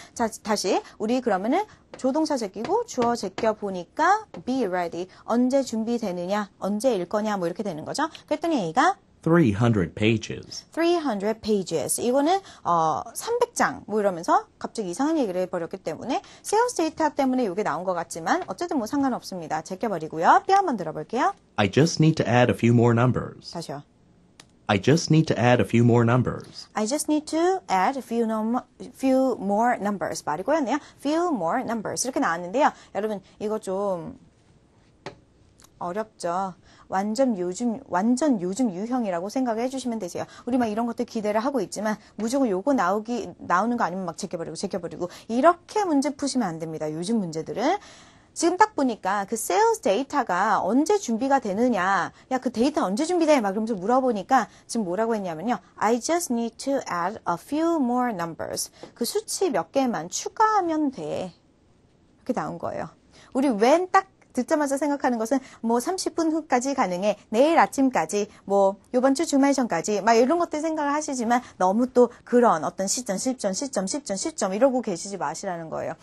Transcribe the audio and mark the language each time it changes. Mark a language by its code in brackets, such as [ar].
[ko] 자 다시 우리 그러면은 조동사 제끼고 주어 제껴 보니까 be ready 언제 준비되느냐 언제 읽 거냐 뭐 이렇게 되는 거죠. 그랬더니 A가 [en] 300 pages. 300 pages. [ko] 이거는 300장 뭐 이러면서 갑자기 이상한 얘기를 해버렸기 때문에 sales data 때문에 이게 나온 것 같지만 어쨌든 뭐 상관없습니다. 제껴버리고요. B 한번 들어볼게요. [en] I just need to add a few more numbers. [ko] 다시요. [en] I just need to add a few more numbers. I just need to add a few more numbers. [ko] 말이 꼬였네요. few more numbers. 이렇게 나왔는데요. 여러분 이거 좀 어렵죠. 완전 요즘 유형이라고 생각을 해주시면 되세요. 우리 막 이런 것들 기대를 하고 있지만 무조건 요거 나오는 거 아니면 막 제껴버리고 이렇게 문제 푸시면 안 됩니다. 요즘 문제들은. 지금 딱 보니까 그 sales 데이터가 언제 준비가 되느냐, 야, 그 데이터 언제 준비돼? 막 그러면서 물어보니까 지금 뭐라고 했냐면요. [en] I just need to add a few more numbers. [ko] 그 수치 몇 개만 추가하면 돼. 이렇게 나온 거예요. 우리 when 딱 듣자마자 생각하는 것은 뭐 30분 후까지 가능해, 내일 아침까지, 뭐 요번 주 주말 전까지 막 이런 것들 생각을 하시지만 너무 또 그런 어떤 시점 이러고 계시지 마시라는 거예요.